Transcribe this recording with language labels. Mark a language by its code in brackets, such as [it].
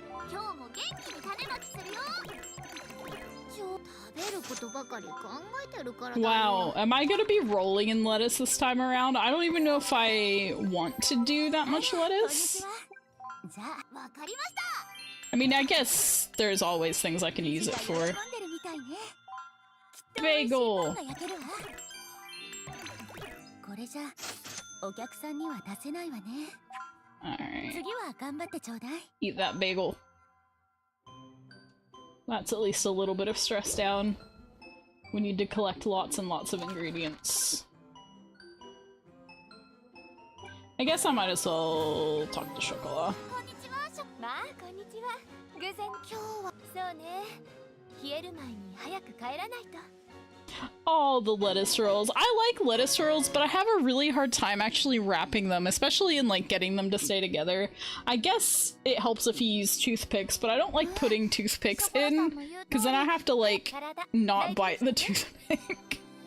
[ja] 今日も元気に種まきするよ。食べることばかり考えてるからだよ。 [en] Wow, am I gonna be rolling in lettuce this time around? I don't even know if I want to do that much lettuce. [ja] じゃあわかりました。 [en] I mean, I guess there's always things I can use it for. [ja] 喜んでるみたいね。 [en] Bagel! [ja] きっと美味しいパンが焼けるわ。これじゃお客さんには出せないわね。 [en] Alright. [ja] 次は頑張ってちょうだい。 [en] Eat that bagel. That's at least a little bit of stress down. We need to collect lots and lots of ingredients. I guess I might as well talk to Chocolat. [ja] こんにちは。まあこんにちは。偶然今日はそうね。冷える前に早く帰らないと。 [en] Oh, the lettuce rolls. I like lettuce rolls, but I have a really hard time actually wrapping them, especially in like getting them to stay together. I guess it helps if you use toothpicks, but I don't like putting toothpicks in, because then I have to like not bite the toothpick.